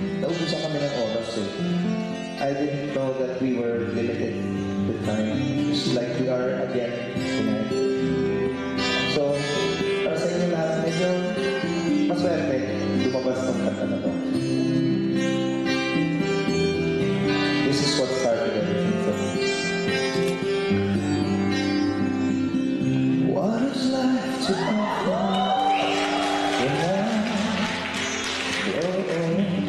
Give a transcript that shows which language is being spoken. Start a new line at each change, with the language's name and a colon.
Filipino: Naubusan kami ng oras eh.
English: I didn't know that we were limited with time. Just like we are again tonight.
Filipino: So, para sa inyo lahat, medyo maswerte lumabas ng kanta na to.
English: This is what started everything for me. What is life to offer when I grow old?